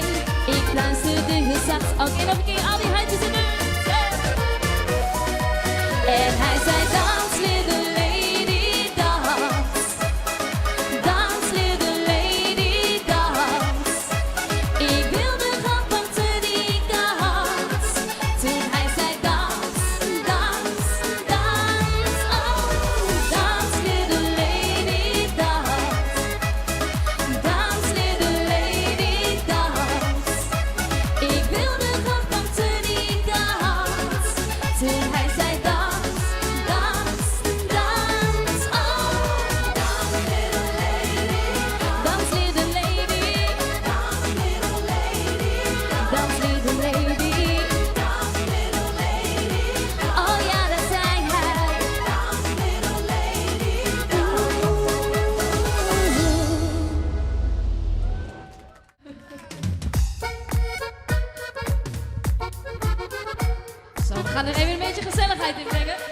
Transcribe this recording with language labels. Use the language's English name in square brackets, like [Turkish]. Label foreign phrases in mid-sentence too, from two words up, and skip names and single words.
[Dutch] Ik luisterde heel zacht. Oké, nog een keer al die handjes in de lucht. En hij zei, dans [English] little lady, [Dutch] dans. Dans [English] little lady, [Dutch] dans. Ik wilde graag pakte die kans. Toen hij zei, dans, dans, dans, oh. Dans [English] little lady, [Dutch] dans. Dans [English] little lady, [Dutch] dans. Ik wilde graag pakte die kans. Toen hij zei, dans, dans, dans, oh. [English] Dans little lady, dans little lady, dans little lady, dans little lady, dans little lady. [Dutch] Oh ja, dat zei hij. Dans [English] little lady, [Dutch] Zo, we gaan er even een beetje gezelligheid in brengen.